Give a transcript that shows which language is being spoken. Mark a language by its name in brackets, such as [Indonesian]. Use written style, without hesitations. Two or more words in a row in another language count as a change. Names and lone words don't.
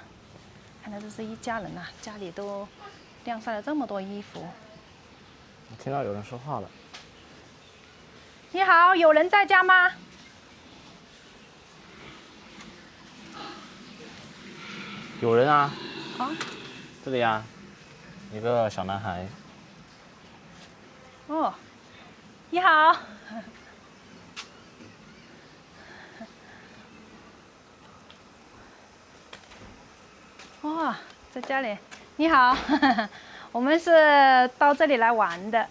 [Chinese] 看來這是一家人啊，家裡都晾曬了這麼多衣服。我聽到有人說話了。你好，有人在家嗎？有人啊。啊？這裡啊，一個小男孩。哦，你好。哇，在家裡。你好，我們是到這裡來玩的。